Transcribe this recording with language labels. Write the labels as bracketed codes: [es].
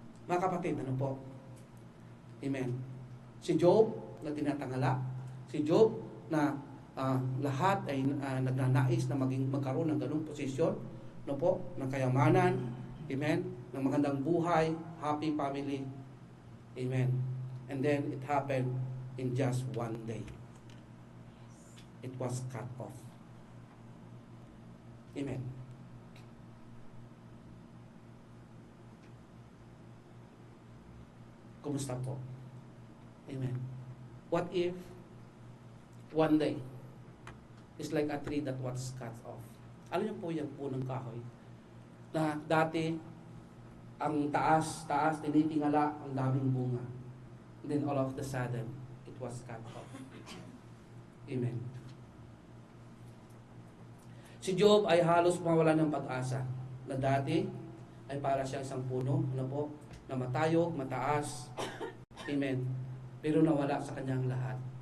[tl] Mga kapatid, ano po? Amen. Si Job, na tinatangala, si Job na lahat ay nagnanais na magkaroon ng ganung posisyon, no po, ng kayamanan, amen, ng magandang buhay, [en] happy family, [tl] amen. [en] And then it happened in just one day. It was cut off. Amen. [tl] Kumusta po? Amen. [en] What if one day is like a tree that was cut off? [tl] Ano yung po yung punong kahoy? Na dati, ang taas, tinitingala, ang daming bunga. [en] And then all of the sudden, it was cut off. Amen. [tl] Si Job ay halos mawala ng pag-asa. Na dati, ay para siyang isang puno, ano po, na matayog, mataas. Amen. Pero nawala sa kanyang lahat.